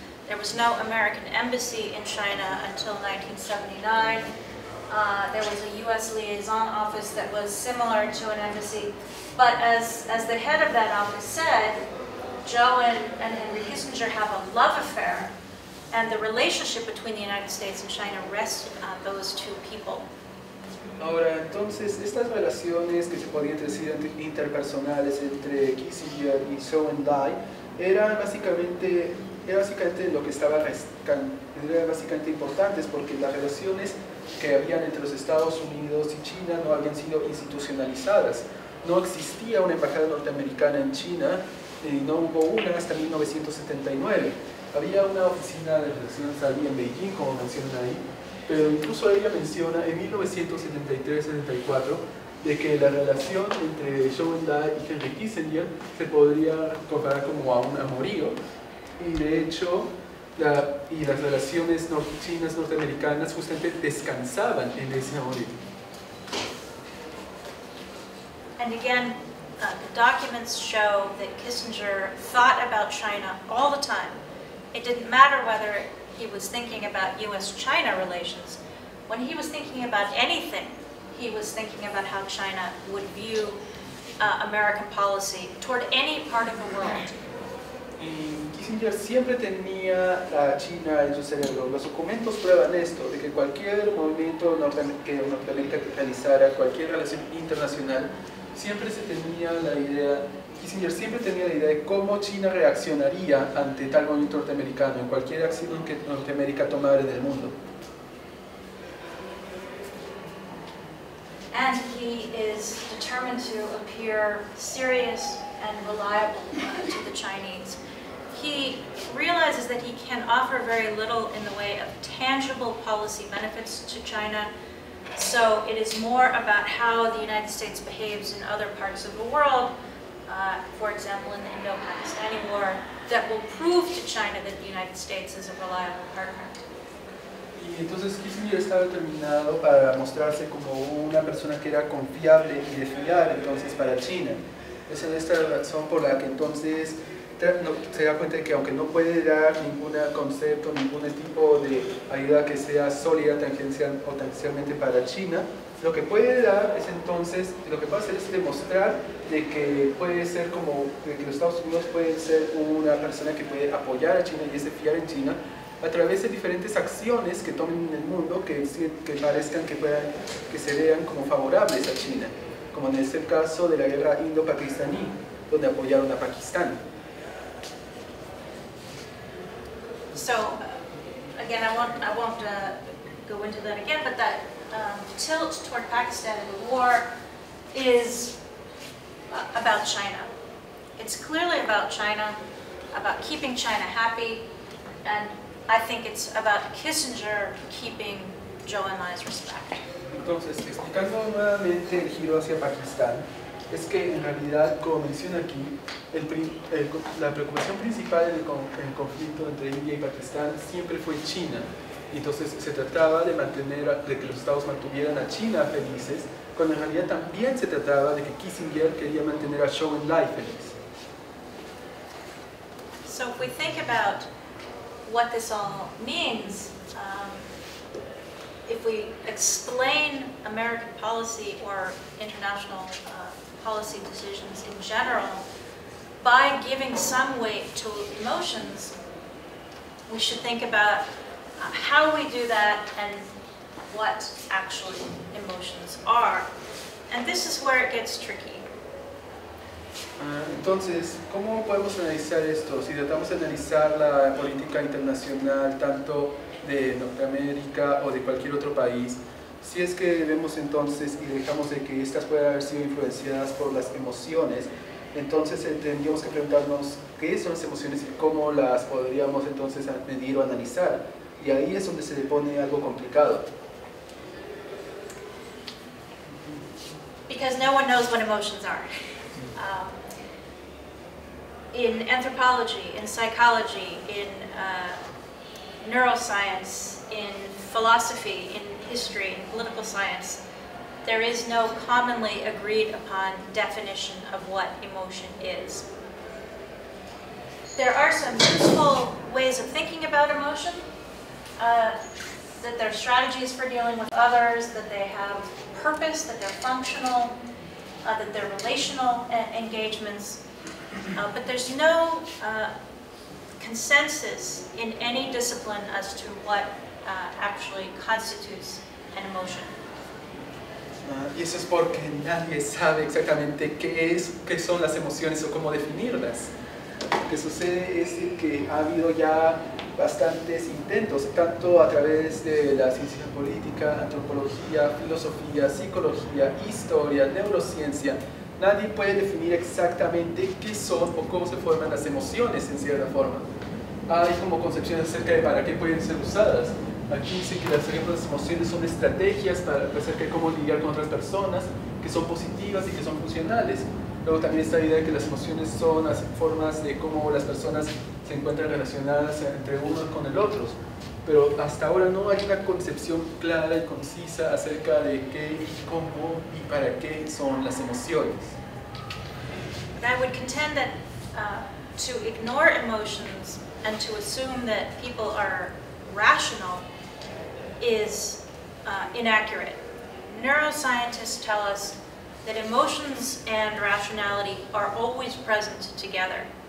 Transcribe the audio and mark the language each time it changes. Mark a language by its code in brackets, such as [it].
[en] There was no American embassy in China until 1979. There was a U.S. liaison office that was similar to an embassy. But as the head of that office said, Joe and Henry Kissinger have a love affair, and the relationship between the United States and China rested on those two people. [es] Ahora, entonces, estas relaciones que se podían decir interpersonales entre Kissinger y Zhou Enlai eran básicamente lo que era básicamente importantes, porque las relaciones que habían entre los Estados Unidos y China no habían sido institucionalizadas. No existía una embajada norteamericana en China, y no hubo una hasta 1979. Había una oficina de relaciones ahí en Beijing, como mencionan ahí, pero incluso ella menciona en 1973-74 de que la relación entre Zhou Enlai y Henry Kissinger se podría comparar como a un amorío, y de hecho las relaciones chinas norteamericanas justamente descansaban en ese amorío. [en] And again, the documents show that Kissinger thought about China all the time. It didn't matter whether he was thinking about U.S.-China relations. When he was thinking about anything, he was thinking about how China would view American policy toward any part of the world. [es] Y Kissinger siempre tenía a China en su cerebro. Los documentos prueban esto, de que cualquier movimiento que Norteamérica realizara, cualquier relación internacional, siempre se tenía la idea, Kissinger siempre tenía la idea de cómo China reaccionaría ante tal movimiento norteamericano, en cualquier acción que Norteamérica tomara en el mundo. [en] And he is determined to appear serious and reliable to the Chinese. He realizes that he can offer very little in the way of tangible policy benefits to China, so it is more about how the United States behaves in other parts of the world, for example in the Indo-Pakistani War, that will prove to China that the United States is a reliable partner. [es] Y entonces Kissinger estaba determinado para mostrarse como una persona que era confiable y de fiar entonces para China. Esa es esta razón por la que entonces se da cuenta de que aunque no puede dar ningún concepto, ningún tipo de ayuda que sea sólida o tangencialmente para China, lo que puede dar es entonces, lo que puede hacer es demostrar de que puede ser como, de que los Estados Unidos pueden ser una persona que puede apoyar a China y es de fiar en China, a través de diferentes acciones que tomen en el mundo que parezcan que se vean como favorables a China, como en este caso de la guerra indo-pakistaní, donde apoyaron a Pakistán. [en] So, again, I won't go into that again, but that tilt toward Pakistan in the war is about China. It's clearly about China, about keeping China happy, and I think it's about Kissinger keeping Zhou Enlai's respect. [es] Entonces, explicando nuevamente el giro hacia Pakistán, es que en realidad, como menciona aquí, la preocupación principal en el conflicto entre India y Pakistán siempre fue China. Y entonces se trataba de que los Estados mantuvieran a China felices, cuando en realidad también se trataba de que Kissinger quería mantener a Zhou Enlai feliz. [en] So if we think about what this all means, if we explain American policy or international policy decisions in general by giving some weight to emotions, we should think about how we do that and what actually emotions are. And this is where it gets tricky. [es] Entonces, ¿cómo podemos analizar esto? Si tratamos de analizar la política internacional, tanto de Norteamérica o de cualquier otro país, si es que vemos entonces y dejamos de que estas puedan haber sido influenciadas por las emociones, entonces tendríamos que preguntarnos qué son las emociones y cómo las podríamos entonces medir o analizar. Y ahí es donde se le pone algo complicado. [en] Because no one knows what emotions are. In anthropology, in psychology, in neuroscience, in philosophy, in history, in political science, there is no commonly agreed upon definition of what emotion is. There are some useful ways of thinking about emotion, that there are strategies for dealing with others, that they have purpose, that they're functional, that they're relational engagements. But there's no consensus in any discipline as to what actually constitutes an emotion. [es] Y eso es porque nadie sabe exactamente qué son las emociones o cómo definirlas. Lo que sucede es que ha habido ya bastantes intentos, tanto a través de la ciencia política, antropología, filosofía, psicología, historia, neurociencia. Nadie puede definir exactamente qué son o cómo se forman las emociones en cierta forma. Hay como concepciones acerca de para qué pueden ser usadas. Aquí dice que las emociones son estrategias acerca de cómo lidiar con otras personas, que son positivas y que son funcionales. Luego también está la idea de que las emociones son las formas de cómo las personas se encuentran relacionadas entre uno con el otro. Pero hasta ahora no hay una concepción clara y concisa acerca de qué y cómo y para qué son las emociones. [en] And I would contend that to ignore emotions and to assume that people are rational is inaccurate. Neuroscientists tell us that emotions and rationality are always present together.